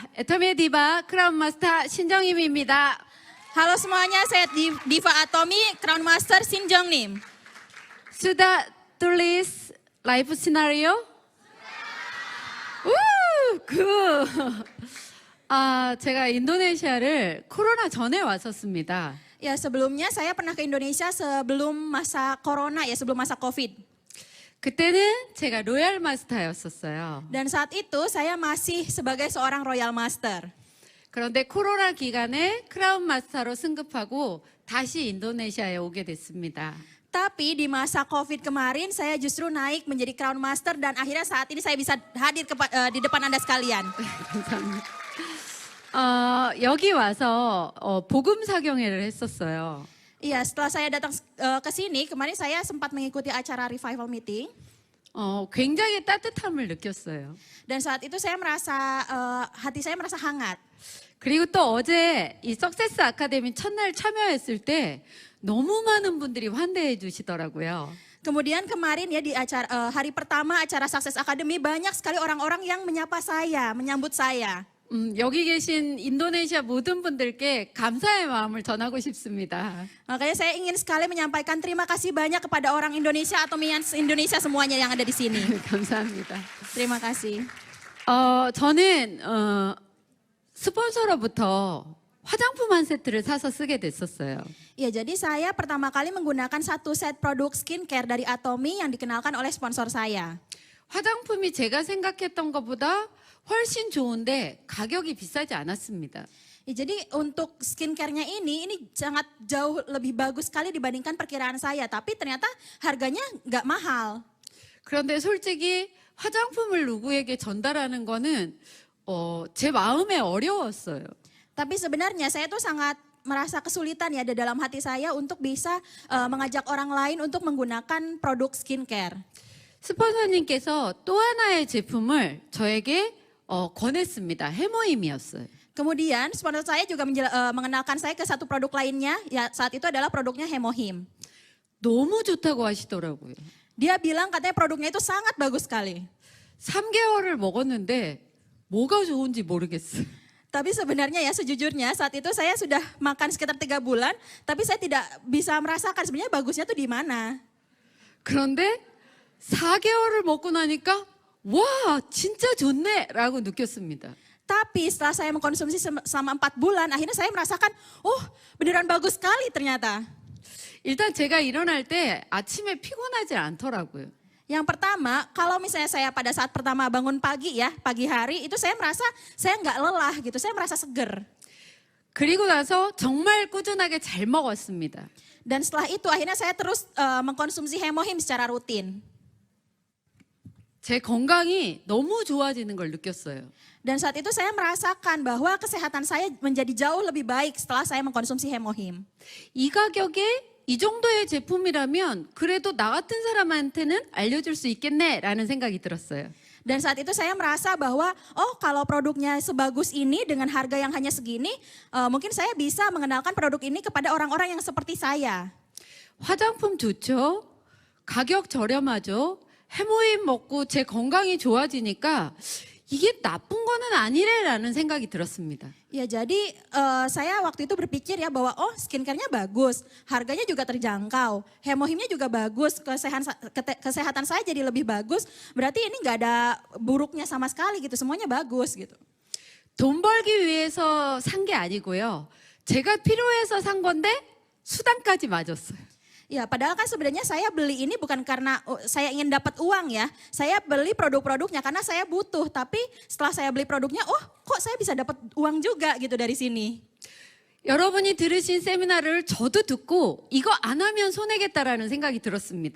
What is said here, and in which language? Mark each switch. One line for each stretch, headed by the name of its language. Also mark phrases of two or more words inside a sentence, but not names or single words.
Korean: 애터미의 디바 크라운마스터 신정임입니다.
Indonesian: Halo semuanya, saya Diva Atomy, Crown Master Shin Jeng-nim. 수다 뚫리스 라이프 시나리오? 우! 굿!
Korean: 제가 인도네시아를 코로나 전에 왔었습니다.
Indonesian: Ya, sebelumnya saya pernah ke Indonesia sebelum masa corona ya, sebelum masa COVID.
Korean: 그때는 제가 로얄 마스터였었어요.
Indonesian: Dan saat itu saya masih sebagai seorang Royal Master.
Korean: 그런데 코로나 기간에 크라운 마스터로 승급하고 다시 인도네시아에 오게 됐습니다.
Indonesian: Tapi di masa COVID kemarin saya justru naik menjadi Crown Master dan akhirnya saat ini saya bisa hadir di depan Anda sekalian.
Korean: 감사합니다. 여기 와서 복음 사경회를 했었어요.
Indonesian: Iya, setelah saya datang ke sini, kemarin saya sempat mengikuti acara
English: revival meeting.
Korean: 굉장히 따뜻함을 느꼈어요.
Indonesian: Dan saat itu saya merasa, hati saya merasa hangat.
Korean: 그리고 또 어제 이 석세스 아카데미 첫날 참여했을 때 너무 많은 분들이 환대해 주시더라고요.
Indonesian: Kemudian kemarin ya di acara hari pertama acara Success Academy banyak sekali orang-orang yang menyapa saya, menyambut saya.
Korean: 여기 계신 인도네시아 모든 분들께 감사의 마음을 전하고 싶습니다.
Indonesian: Makanya saya ingin sekali menyampaikan terima kasih banyak kepada orang Indonesia atau Indonesia semuanya yang ada di sini.
Korean: 감사합니다.
Indonesian: Terima kasih.
Korean: 저는 스폰서로부터 화장품 한 세트를 사서 쓰게 됐었어요.
Indonesian: Ya, jadi saya pertama kali menggunakan satu set produk skincare dari Atomy yang dikenalkan oleh sponsor saya.
Korean: 화장품이 제가 생각했던 것보다 훨씬 좋은데 가격이 비싸지 않았습니다.
Indonesian: Ya, jadi untuk skincare-nya ini sangat jauh lebih bagus sekali dibandingkan perkiraan saya. Tapi ternyata harganya nggak mahal.
Korean: 그런데 솔직히 화장품을 누구에게 전달하는 거는 제 마음에 어려웠어요.
Indonesian: Tapi sebenarnya saya tuh sangat merasa kesulitan ya di dalam hati saya untuk bisa mengajak orang lain untuk menggunakan produk skincare.
Korean: 스폰서님께서 또 하나의 제품을 저에게 권했습니다. 해모임이었어요.
Indonesian: Kemudian sponsor saya juga mengenalkan saya ke satu produk lainnya, ya saat itu adalah produknya Hemohim.
Korean: 너무 좋다고 하시더라고요.
Indonesian: Dia bilang katanya produknya itu sangat bagus sekali.
Korean: 3개월을 먹었는데 뭐가 좋은지 모르겠어요.
Indonesian: Tapi sebenarnya ya sejujurnya saat itu saya sudah makan sekitar 3 bulan, tapi saya tidak bisa merasakan sebenarnya bagusnya tuh di mana.
Korean: 그런데 4개월을 먹고 나니까 와, 진짜 좋네라고 느꼈습니다.
Indonesian: Tapi setelah saya mengkonsumsi selama 4 bulan, akhirnya saya merasakan, oh beneran bagus sekali ternyata.
Korean: 일단 제가 일어날 때 아침에 피곤하지 않더라고요.
Indonesian: Yang pertama, kalau misalnya saya pada saat pertama bangun pagi ya, pagi hari, itu saya merasa saya nggak lelah gitu, saya merasa seger.
Korean: 그리고 나서 정말 꾸준하게 잘 먹었습니다.
Indonesian: Dan setelah itu akhirnya saya terus mengkonsumsi hemohim secara rutin.
Korean: 제 건강이 너무 좋아지는 걸 느꼈어요.
Indonesian: Dan saat itu saya merasakan bahwa kesehatan saya menjadi jauh lebih baik setelah saya mengkonsumsi hemohim.
Korean: 이 가격에 이 정도의 제품이라면 그래도 나 같은 사람한테는 알려줄 수 있겠네라는 생각이 들었어요.
Indonesian: Dan saat itu saya merasa bahwa, oh kalau produknya sebagus ini dengan harga yang hanya segini, mungkin saya bisa mengenalkan produk ini kepada orang-orang yang seperti saya.
Korean: 화장품 좋죠? 가격 저렴하죠? 해모임 먹고 제 건강이 좋아지니까 이게 나쁜 거는 아니래라는 생각이 들었습니다.
Indonesian: Ya jadi saya waktu itu berpikir ya bahwa oh skincare-nya bagus, harganya juga terjangkau, hemohimnya juga bagus, kesehatan saya jadi lebih bagus, berarti ini nggak ada buruknya sama sekali gitu, semuanya bagus gitu.
Korean: 돈 벌기 위해서 산 게 아니고요. 제가 필요해서 산 건데 수단까지 맞았어요.
Indonesian: Ya, padahal kan sebenarnya saya beli ini bukan karena saya ingin dapat uang ya. Saya beli produk-produknya karena saya butuh. Tapi setelah saya beli produknya, oh kok saya bisa dapat uang juga gitu dari sini.
Korean: 여러분이 들으신 세미나를 저도 듣고 이거 안 하면 손해겠다라는 생각이 들었습니다.